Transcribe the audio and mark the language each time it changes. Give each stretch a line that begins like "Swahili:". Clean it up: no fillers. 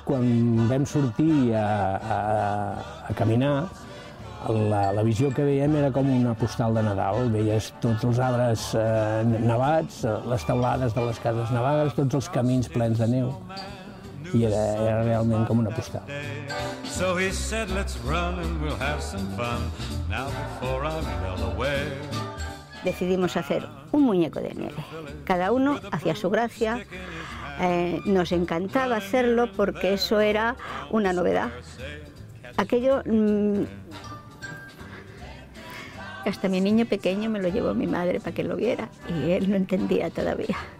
Catalan: Quan vam sortir a caminar, la visió que veiem era com una postal de Nadal. Veies tots els arbres nevats, les teulades de les cases nevades, tots els camins plens de neu. I era realment com una postal.
English: So he said, let's run and we'll have some fun now before I melt away.
Spanish: Decidimos hacer un muñeco de nieve. Cada uno hacía su gracia. Nos encantaba hacerlo porque eso era una novedad. Aquello... hasta mi niño pequeño me lo llevó mi madre para que lo viera y él no entendía todavía.